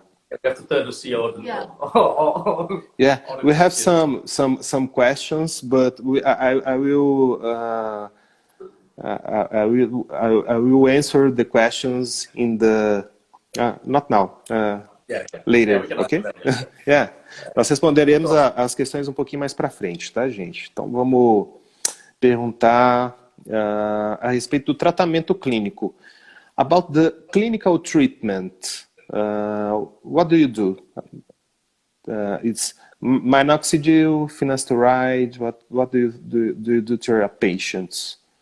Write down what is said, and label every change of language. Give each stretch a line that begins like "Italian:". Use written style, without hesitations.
English: You have to turn to see all the, Yeah. Yeah, we have some questions, but I will answer the questions in the not now. Later, ok? Yeah.
Portuguese: Nós responderemos as questões um pouquinho mais para frente, tá, gente? Então vamos perguntar a respeito do tratamento clínico.
English: About the clinical treatment, what do you do? It's minoxidil, finasteride. What do you do to your patients?